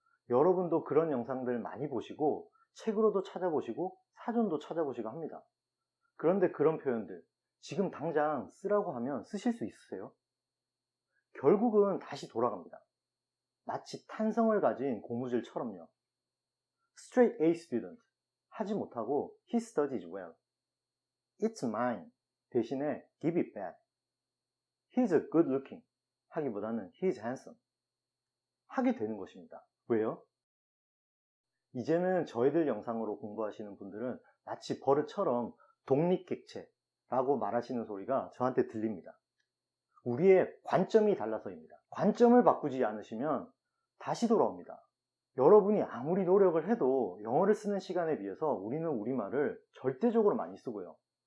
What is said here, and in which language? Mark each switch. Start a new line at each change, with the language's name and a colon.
Korean: 여러분도 그런 영상들 많이 보시고 책으로도 찾아보시고 사전도 찾아보시고 합니다. 그런데 그런 표현들 지금 당장 쓰라고 하면 쓰실 수 있으세요? 결국은 다시 돌아갑니다. 마치 탄성을 가진 고무줄처럼요.
English: Straight A student
Korean: 하지 못하고
English: He studies well. It's mine
Korean: 대신에
English: give it back. He's good looking
Korean: 하기보다는
English: He's handsome
Korean: 하게 되는 것입니다. 왜요? 이제는 저희들 영상으로 공부하시는 분들은 마치 버릇처럼 독립객체라고 말하시는 소리가 저한테 들립니다. 우리의 관점이 달라서입니다. 관점을 바꾸지 않으시면 다시 돌아옵니다. 여러분이 아무리 노력을 해도 영어를 쓰는 시간에 비해서 우리는 우리말을 절대적으로 많이 쓰고요.